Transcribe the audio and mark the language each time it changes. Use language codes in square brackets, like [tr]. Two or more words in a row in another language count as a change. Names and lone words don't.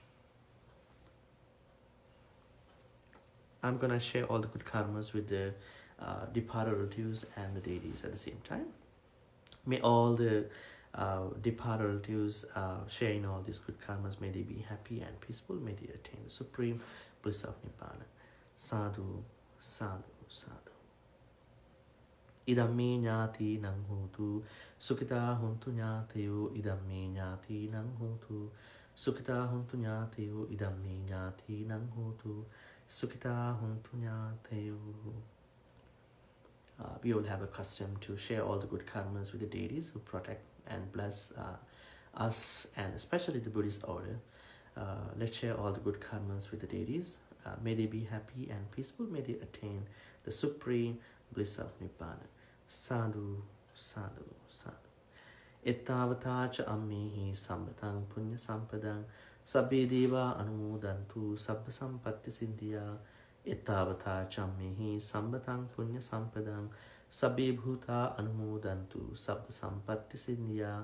[en] I'm gonna share all the good karmas with the departed relatives and the deities at the same time. May all the departed relatives sharing all these good karmas, may they be happy and peaceful. May they attain the supreme bliss of Nibbana. [pi] Sadhu, sadhu, sadhu. Idamme ñāti nang hotu, sukhita huntu ñātayo, idamme ñāti nang hotu, sukhita huntu ñātayo, idamme ñāti nang hotu, sukhita huntu ñātayo. [en] We all have a custom to share all the good karmas with the deities who protect and bless us, and especially the Buddhist order. Let's share all the good karmas with the deities. May they be happy and peaceful. May they attain the supreme bliss of Nibbana. [pi] Sadhu, sadhu, sadhu. Ittavata cha ammehi sambatang punya sampadang sabbe deva anumodantu sabba sampatti siddhya. Ittavata cha ammehi sambatang punya sampadang sabbe bhuta anumodantu sabba sampatti siddhya.